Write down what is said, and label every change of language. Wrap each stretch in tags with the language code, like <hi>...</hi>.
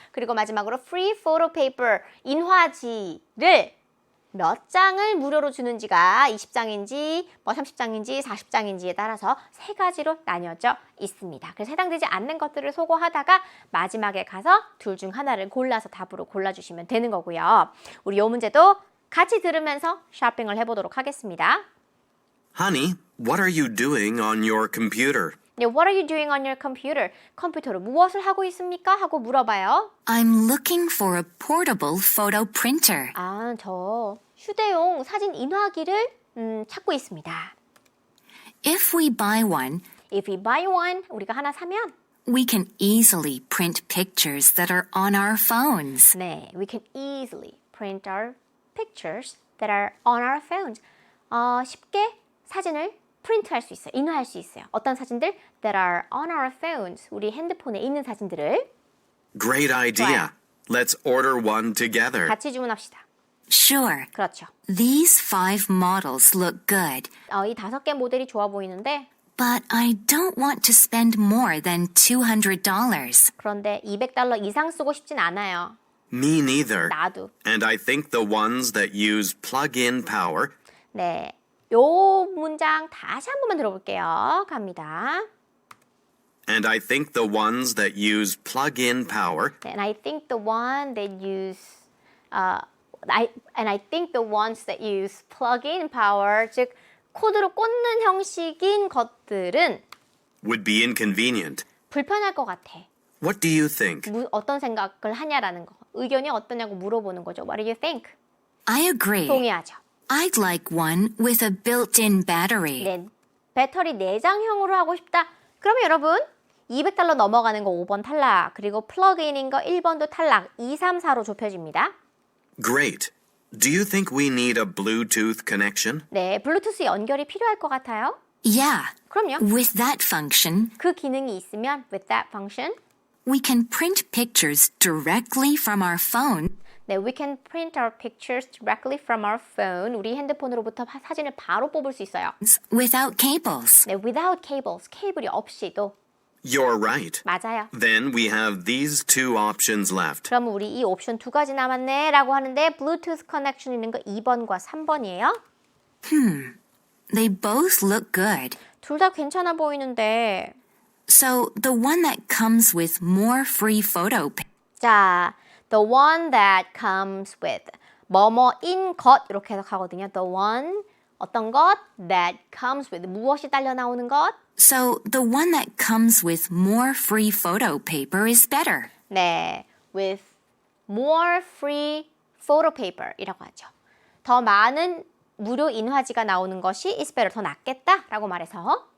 <ko>그리고 마지막으로 free photo paper 인화지를 몇 장을 무료로 주는지가 20장인지 뭐 30장인지 40장인지에 따라서 세 가지로 나뉘어져 있습니다. 그래서 해당되지 않는 것들을 소거하다가 마지막에 가서 둘 중 하나를 골라서 답으로 골라주시면 되는 거고요. 우리 이 문제도 같이 들으면서 쇼핑을 해보도록 하겠습니다.</ko> <en>Honey, what are you doing on your computer? 네, What are you doing on your computer?</en> <ko>컴퓨터로 무엇을 하고 있습니까? 하고 물어봐요.</ko> <en>I'm looking for a portable photo printer.</en> <ko>아, 저 휴대용 사진 인화기를 찾고 있습니다.</ko> <en>If we buy one, If we buy one,</en> <ko>우리가 하나 사면</ko> <en>we can easily print pictures that are on our phones. 네, we can easily print our pictures that are on our phones.</en> <ko>쉽게 사진을 프린트할 수 있어요. 인화할 수 있어요. 어떤 사진들?</ko> <en>That are on our phones.</en> <ko>우리 핸드폰에 있는 사진들을</ko> <en>Great idea. Let's order one together.</en> <ko>같이 주문합시다.</ko> <en>Sure.</en> <ko>그렇죠.</ko> <en>These 5 models look good,</en> <ko>이 5개 모델이 좋아 보이는데</ko> <en>but I don't want to spend more than $200.</en> <ko>그런데 $200 이상 쓰고 싶진 않아요.</ko> <en>Me neither.</en> <ko>나도.</ko> <en>And I think the ones that use plug-in power</en> <ko>네, 요 문장 다시 한 번만 들어볼게요. 갑니다.</ko> <en>And I think the ones that use plug-in power And I think the one that use I think the ones that use plug-in power,</en> <ko>즉 코드로 꽂는 형식인 것들은</ko> <en>would be inconvenient.</en> <ko>불편할 것 같아.</ko> <en>What do you think?</en> <ko>어떤 생각을 하냐라는 거. 의견이 어떠냐고 물어보는 거죠.</ko> <en>What do you think? I agree.</en> <ko>동의하죠.</ko> <en>I'd like one with a built-in battery.</en> <ko>네, 배터리 내장형으로 하고 싶다. 그러면 여러분 $200 넘어가는 거 5번 탈락, 그리고 플러그인인 거 1번도 탈락, 2, 3, 4로 좁혀집니다.</ko> <en>Great. Do you think we need a Bluetooth connection?</en> <ko>네, 블루투스 연결이 필요할 것 같아요.</ko> <en>Yeah.</en> <ko>그럼요.</ko> <en>With that function,</en> <ko>그 기능이 있으면</ko> <en>with that function, we can print pictures directly from our phone 네, we can print our pictures directly from our phone.</en> <ko>우리 핸드폰으로부터 사진을 바로 뽑을 수 있어요.</ko> <en>without cables.</en> <ko>네,</ko> <en>without cables,</en> <ko>케이블이 없이도.</ko> <en>You're right.</en> <ko>맞아요.</ko> <en>Then we have these two options left.</en> <ko>그럼 우리 이 옵션 두 가지 남았네 라고 하는데 Bluetooth connection 있는 거 2번과 3번이에요.</ko> <en>They both look good.</en> <ko>둘 다 괜찮아 보이는데</ko> <en>So the one that comes with more free photo</en> <ko>자,</ko> <en>the one that comes with</en> <ko>뭐뭐인 것 이렇게 해석하거든요.</ko> <en>The one</en> <ko>어떤 것</ko> <en>that comes with</en> <ko>무엇이 딸려 나오는 것.</ko> <en>So the one that comes with more free photo paper is better. 네, with more free photo paper이라고 하죠.</en> <ko>더 많은 무료 인화지가 나오는 것이</ko> <en>is better,</en> <ko>더 낫겠다라고 말해서</ko>